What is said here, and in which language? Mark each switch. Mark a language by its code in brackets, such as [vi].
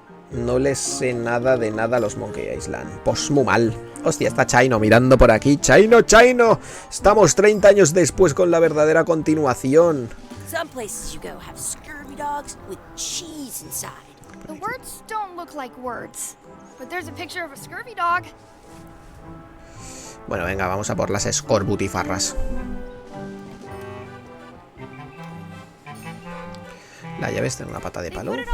[es] No les sé nada de nada a los Monkey Island. Pues muy mal. Hostia, está Chino mirando por aquí. ¡Chino, Chino! Estamos 30 años después con la verdadera continuación. [en] Some places you go have scurvy dogs with cheese inside. The words don't look like words, but there's a picture of a scurvy dog. [es] Bueno, venga, vamos a por las escorbutifarras. La llave está en una pata de palo.